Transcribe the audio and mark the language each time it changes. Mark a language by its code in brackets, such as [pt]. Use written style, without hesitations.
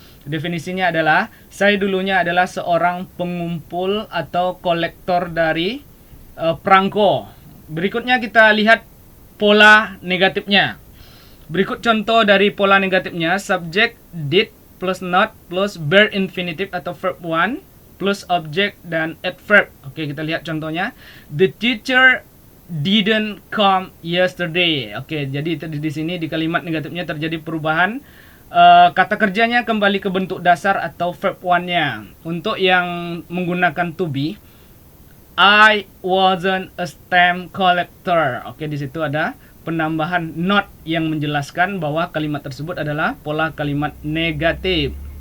[id] Definisinya adalah saya dulunya adalah seorang pengumpul atau kolektor dari perangko. Berikutnya kita lihat pola negatifnya. Berikut contoh dari pola negatifnya. Subject did plus not plus verb infinitive atau verb 1 plus object dan adverb. Oke, kita lihat contohnya. [en] The teacher didn't come yesterday. [id] Oke, jadi di sini di kalimat negatifnya terjadi perubahan. Kata kerjanya kembali ke bentuk dasar atau verb 1-nya. Untuk yang menggunakan to be, [en] I wasn't a stamp collector. [id] Oke, di situ ada penambahan not yang menjelaskan bahwa kalimat tersebut adalah pola kalimat negatif.